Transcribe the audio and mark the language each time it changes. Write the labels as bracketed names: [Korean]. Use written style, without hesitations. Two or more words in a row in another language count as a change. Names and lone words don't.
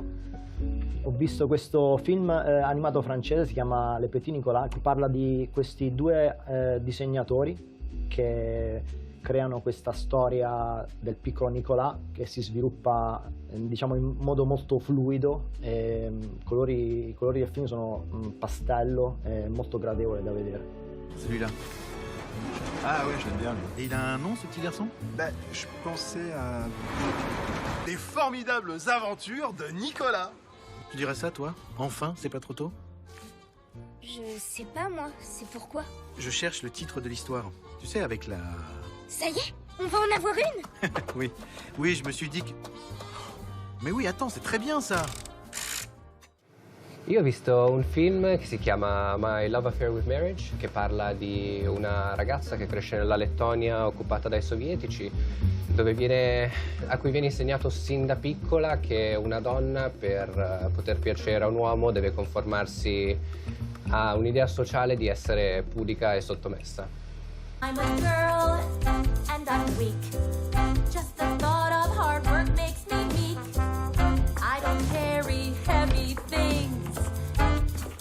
[Italian] Ho visto questo film animato francese, si chiama Le Petit Nicolas, che parla di questi 2 disegnatori che creano questa storia del piccolo Nicolas che si sviluppa diciamo in modo molto fluido e i colori del film sono pastello e molto gradevole da vedere. [French] Celui-là. Ah ouais, j'aime bien. Et il a un nom, ce petit garçon? Ben, je pensais à... Les formidables aventures de Nicolas. Tu dirais ça, toi? Enfin, c'est pas trop tôt? Je sais pas, moi. C'est pourquoi? Je cherche le titre de l'histoire. Tu sais, avec la... Ça y est, on va en avoir une? Oui. Oui, je me suis dit que... Mais oui, attends, c'est très bien, ça. [Italian] Io ho visto un film che si chiama My Love Affair with Marriage, che parla di una ragazza che cresce nella Lettonia occupata dai sovietici, a cui viene insegnato sin da piccola che una donna per poter piacere a un uomo deve conformarsi a un'idea sociale di essere pudica e sottomessa. [English] I'm a girl and I'm weak. Just the thought of hard work makes me meek. I don't carry heavy things.